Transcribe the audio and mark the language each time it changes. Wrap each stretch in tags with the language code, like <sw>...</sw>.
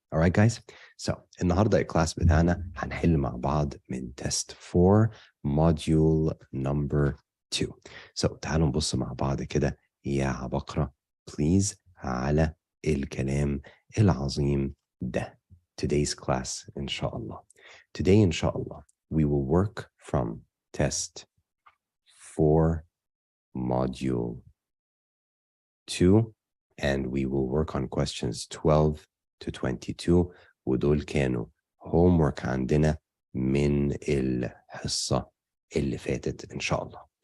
<en>All right guys, so</en> <ar>النهارده الكلاس بتاعنا هنحل مع بعض من</ar> <en>test 4 module number 2.</en> <ar>So تعالوا نبص مع بعض كده يا عبقرة please على الكلام العظيم ده.</ar> <en>Today's class inshallah. Today inshallah we will work from test 4 module 2 and we will work on questions 12 to 22</en> <ar>ودول كانوا homework عندنا من الحصة اللي فاتت إن شاء الله.</ar>